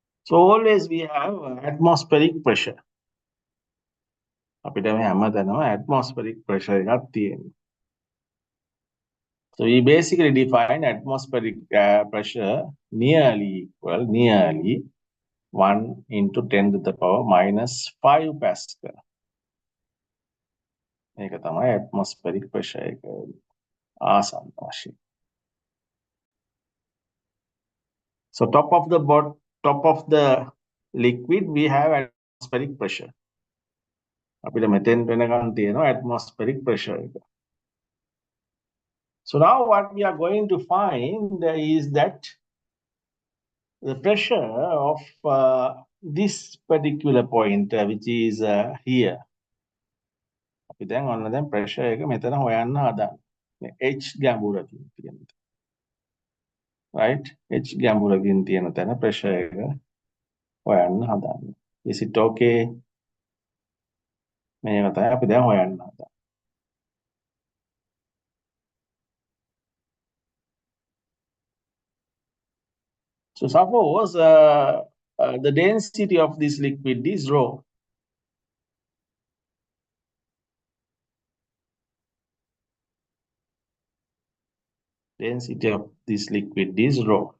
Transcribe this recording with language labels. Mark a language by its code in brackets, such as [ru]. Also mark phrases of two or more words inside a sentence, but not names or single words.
[en] So always we have atmospheric pressure. [si] අපිට මේ හැමතැනම [en] atmospheric pressure [si] එකක් තියෙනවා. [en] So we basically define atmospheric pressure nearly 1 into 10 to the power minus 5 Pascal. [si] මේක තමයි [en] atmospheric pressure [si] එක ආසන්න වශයෙන්. [en] So top of the liquid we have atmospheric pressure. [si] අපිට මෙතෙන් වෙනකන් තියෙනවා [en] atmospheric pressure [si] එක. [en] So now what we are going to find is that the pressure of this particular point which is here. [si] අපි දැන් ඔන්න දැන් pressure එක මෙතන හොයන්න හදන්නේ. H ගැඹුරකින් තියෙන. Right? H ගැඹුරකින් තියෙන තැන pressure එක හොයන්න හදන්නේ. [en] Is it okay? [si] මේක තමයි අපි දැන් හොයන්න හදන්නේ. [en] So suppose the density of this liquid is rho. Density of this liquid is rho.